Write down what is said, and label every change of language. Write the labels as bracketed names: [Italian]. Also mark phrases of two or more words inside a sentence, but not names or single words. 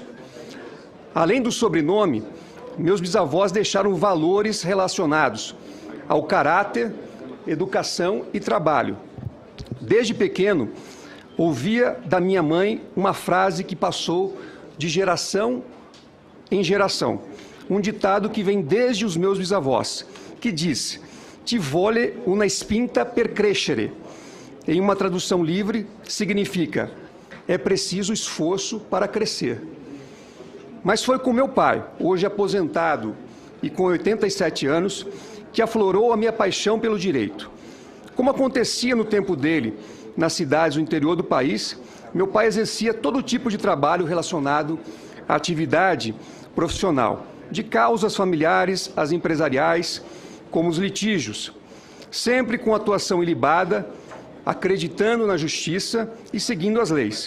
[Portuguese] Além do sobrenome, meus bisavós deixaram valores relacionados ao caráter, educação e trabalho. Desde pequeno, ouvia da minha mãe uma frase que passou de geração em geração, um ditado que vem desde os meus bisavós, que diz: [Venetian] "Ti vole una spinta per crescere". [Portuguese] Em uma tradução livre, significa: é preciso esforço para crescer. Mas foi com meu pai, hoje aposentado e com 87 anos, que aflorou a minha paixão pelo direito. Como acontecia no tempo dele, nas cidades do interior do país, meu pai exercia todo tipo de trabalho relacionado à atividade profissional, de causas familiares às empresariais, como os litígios, sempre com atuação ilibada, acreditando na justiça e seguindo as leis.